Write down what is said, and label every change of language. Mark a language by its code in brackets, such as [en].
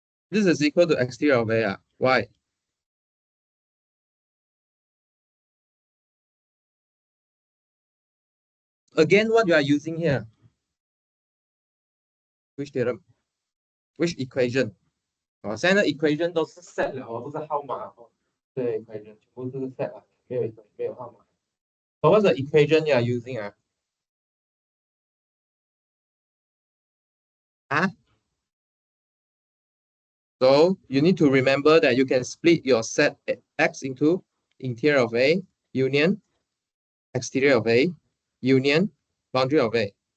[en] This is equal to exterior of A. Why? Again, what you are using here? Which theorem? Which equation? [zh] 哦，现在的 equation 都是 set 了哦，不是号码哦。对 equation 全部都是 set 啊，没有号码。 [en] So what's the equation you are using 啊？啊？ So you need to remember that you can split your set X into interior of A, union, exterior of A, union, boundary of A.